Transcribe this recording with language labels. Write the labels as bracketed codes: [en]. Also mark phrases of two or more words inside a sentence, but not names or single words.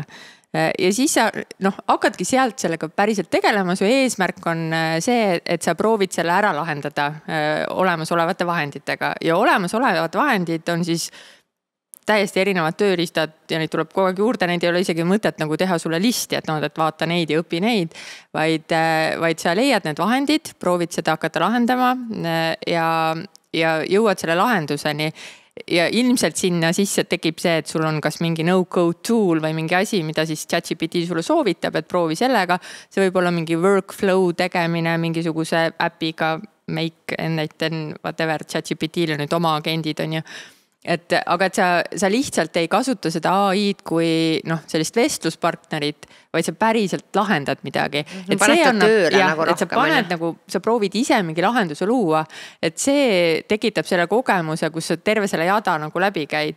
[et] Ja siis sa hakkadki sealt sellega päriselt tegelema, su eesmärk on see, et sa proovid selle ära lahendada olemasolevate vahenditega ja olemasolevad vahendid on siis täiesti erinevad tööriistad ja neid tuleb kogu aeg juurde, neid ei ole isegi mõtet nagu teha sulle listi, et vaata neid ja õpi neid, vaid sa leiad need vahendid, proovid seda hakata lahendama ja jõuad selle lahenduseni ja ilmselt sinna sisse tekib see, et sul on kas mingi [en] no-code tool [et] või mingi asi, mida siis ChatGPT sulle soovitab, et proovi sellega, see võib olla mingi workflow tegemine mingisuguse äpiga, [en] make and whatever, [et] ChatGPT-le nüüd oma agendid on ju. Aga sa lihtsalt ei kasuta seda AI-d kui sellist vestluspartnerit, vaid sa päriselt lahendad midagi. Et see annab, et sa paned sa proovid ise mingi lahenduse luua, et see tekitab selle kogemuse, kus sa terve selle jada läbi käid.